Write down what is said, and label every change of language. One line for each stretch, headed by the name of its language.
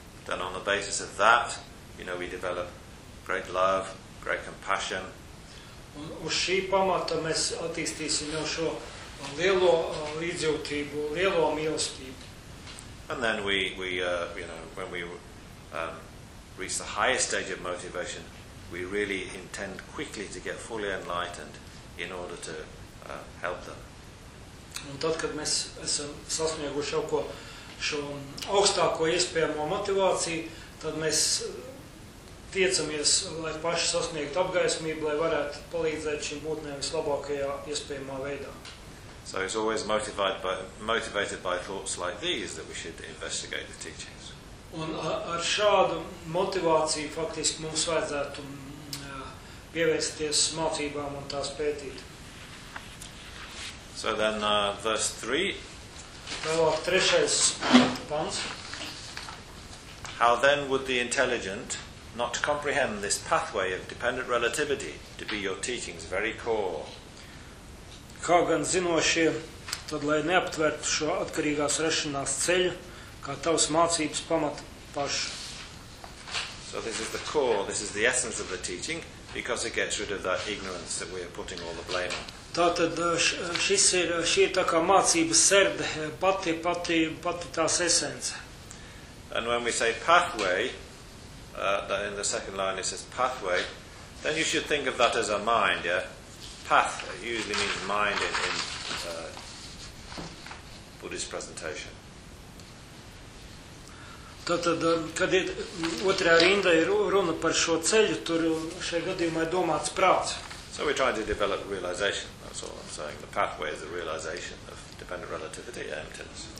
English: Then on the basis of that, you know, we develop great love, great compassion.
Latvian: Un uz šī pamata mēs attīstīsim jau šo lielo līdzjūtību, lielo mīlestību.
English: And then when we reach the highest stage of motivation, we really intend quickly to get fully enlightened in order to help them.
Latvian: Un tad, kad mēs esam sasnieguši jau šo augstāko iespējamo motivāciju, tad mēs tiecamies, lai paši sasniegtu apgaismību, lai varētu palīdzēt šim būtnēm vislabākajā iespējamā veidā.
English: So it's always motivated by thoughts like these that we should investigate the teachings.
Latvian: Un ar šādu motivāciju faktiski mums vajadzētu pievērsties mācībām un tās pētīt.
English: So then verse 3.
Latvian: Tālāk trešais pants.
English: How then would the intelligent not comprehend this pathway of dependent relativity to be your teaching's very core?
Latvian: Kā gan zinošie, tad lai neaptvertu šo atkarīgās rašanās ceļu, kā tavs mācības pamata pašu.
English: So this is the core, this is the essence of the teaching, because it gets rid of that ignorance that we are putting all the blame on.
Latvian: Tātad šī ir tā kā mācības serde, pati tās esence.
English: And when we say pathway, in the second line it says pathway, then you should think of that as a mind, yeah? Path usually means mind in Buddhist presentation.
Latvian: Tātad, kad ir otrā rinda ir runa par šo ceļu, tur šajā gadījumā ir domāts prāts.
English: So we're trying to develop realization, that's all I'm saying, the pathway of the realization of dependent relativity, emptiness.